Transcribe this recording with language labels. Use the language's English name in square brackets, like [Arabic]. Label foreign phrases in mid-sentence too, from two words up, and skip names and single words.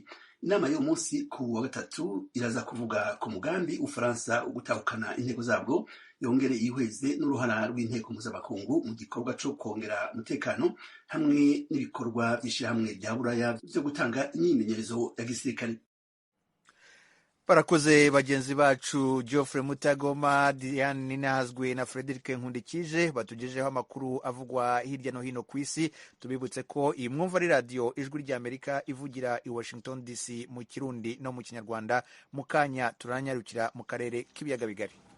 [Rundi] Inama y'uyu munsi ku wa gatatu iraza kuvuga ku mugambi Ufaransa ugutahukana inteko zabwo, yongere yihweze n'uruhara rw'inteko mpuzamakungu mu gikorwa co kongera umutekano hamwe n'ibikorwa by'ishirahamwe rya Buraya byo gutanga imyimenyerezo ya gisirikare. [Kinyarwanda] Barakoze bagenzi bacu Geoffrey Mutagoma, Diane Ninahazwe na Frederic Nkundikije batugejeho amakuru avugwa hirya no hino ku isi. Tubibutse ko iyi mwumva ari radio Ijwi ry'Amerika ivugira i Washington DC mu Kirundi no mu Kinyarwanda. Mu kanya turanyarukira mu karere k'ibiyaga bigari.